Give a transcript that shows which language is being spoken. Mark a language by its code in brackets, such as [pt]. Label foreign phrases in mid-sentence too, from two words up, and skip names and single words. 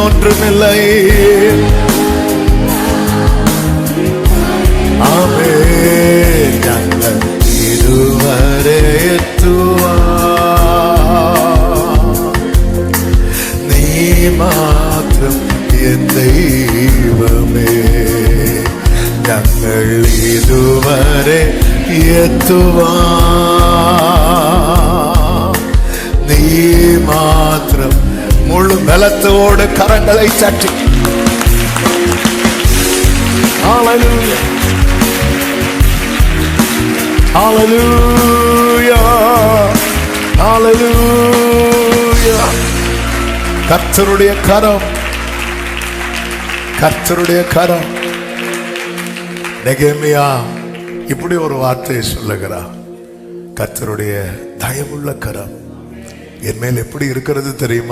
[ta] ஒன்றுமில்லை. ஆமென். [ml] ഞങ്ങൾ ഇതുവരെ നീ മാത്രം എൻ ദൈവമേ. ഞങ്ങൾ ഇതുവരെ നീ മാത്രം. മുഴു ബലത്തോടെ കരങ്ങളെ ചാറ്റി ഹല്ലേലൂയ ഹല്ലേലൂയ ഹല്ലേലൂയ. [ta] கர்த்தருடைய கரம், கர்த்தருடைய கரம். நெகேமியா இப்படி ஒரு வார்த்தையை சொல்லுகிறார். கர்த்தருடைய தயவுள்ள கரம் என் மேல் எப்படி இருக்கிறது தெரியுமா?